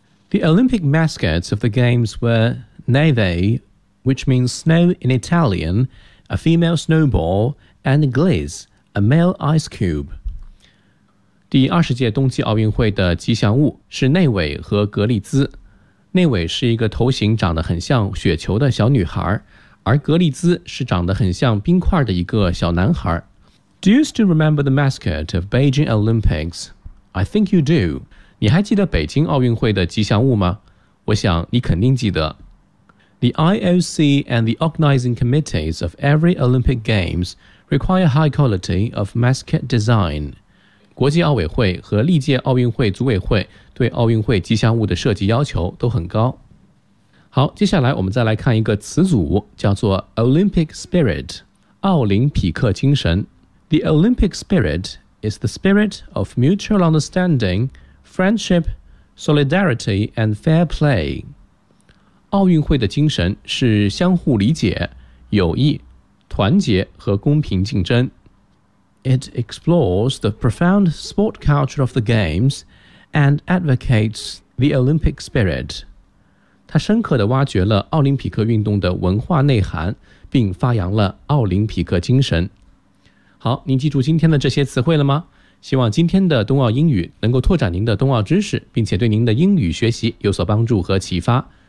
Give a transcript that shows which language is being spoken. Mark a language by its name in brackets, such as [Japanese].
[English] The Olympic mascots of the games were Neve, which means snow in Italian, a female snowball, and Gliese, a male ice cube. [Chinese] 第20届冬季奥运会的吉祥物是内伟和格丽兹。内伟是一个头型长得很像雪球的小女孩，而格丽兹是长得很像冰块的一个小男孩。 [English] Do you still remember the mascot of Beijing Olympics? I think you do. [Chinese] 你还记得北京奥运会的吉祥物吗？我想你肯定记得。 [English] The IOC and the organizing committees of every Olympic Games require high quality of mascot design. [Chinese] 国际奥委会和历届奥运会组委会对奥运会吉祥物的设计要求都很高。好，接下来我们再来看一个词组，叫做 Olympic Spirit, 奥林匹克精神。 [English] The Olympic Spirit is the spirit of mutual understanding, friendship, solidarity, and fair play. [Chinese] 奥运会的精神是相互理解、友谊、团结和公平竞争。 [English] It explores the profound sport culture of the games and advocates the Olympic spirit. [Chinese] 它深刻地挖掘了奥林匹克运动的文化内涵，并发扬了奥林匹克精神。好，您记住今天的这些词汇了吗？希望今天的冬奥英语能够拓展您的冬奥知识，并且对您的英语学习有所帮助和启发。